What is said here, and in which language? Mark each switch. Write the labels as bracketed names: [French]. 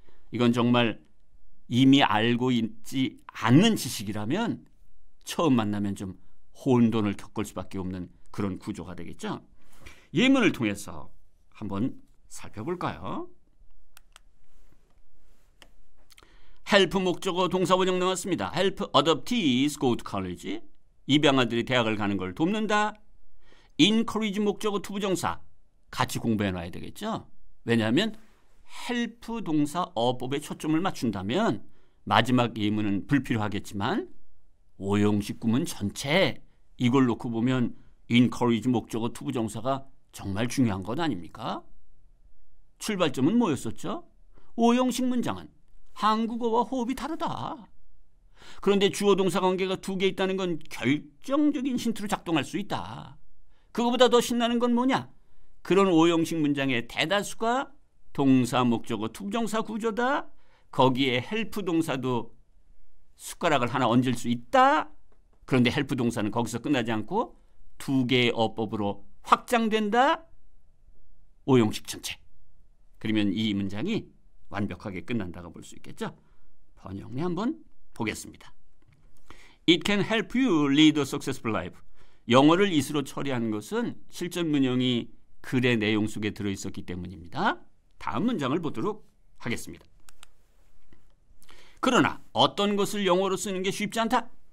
[Korean] 이건 정말 이미 알고 있지 않는 지식이라면 처음 만나면 좀 혼돈을 겪을 수밖에 없는 그런 구조가 되겠죠. 예문을 통해서 한번 살펴볼까요? 헬프 목적어 동사원형 나왔습니다. [English] help adoptees go to college. [Korean] 입양아들이 대학을 가는 걸 돕는다. encourage 목적어 투부정사 같이 공부해 놔야 되겠죠. 왜냐하면 help 동사 어법에 초점을 맞춘다면 마지막 예문은 불필요하겠지만 오형식 구문 전체 이걸 놓고 보면 encourage 목적어 투부정사가 정말 중요한 것 아닙니까? 출발점은 뭐였었죠? 오형식 문장은 한국어와 호흡이 다르다. 그런데 주어 동사 관계가 두 개 있다는 건 결정적인 힌트로 작동할 수 있다. 그거보다 더 신나는 건 뭐냐? 그런 오형식 문장의 대다수가 동사, 목적어, 투부정사 구조다. 거기에 헬프 동사도 숟가락을 하나 얹을 수 있다. 그런데 헬프 동사는 거기서 끝나지 않고 두 개의 어법으로 확장된다. 오형식 전체. 그러면 이 문장이 완벽하게 끝난다고 볼 수 있겠죠. 번역례 한번 보겠습니다. [English] It can help you lead a successful life. [Korean] 영어를 이수로 처리한 것은 실전 문형이 글의 내용 속에 들어있었기 때문입니다. 다음 문장을 보도록 하겠습니다. 그러나 어떤 것을 영어로 쓰는 게 쉽지 않다.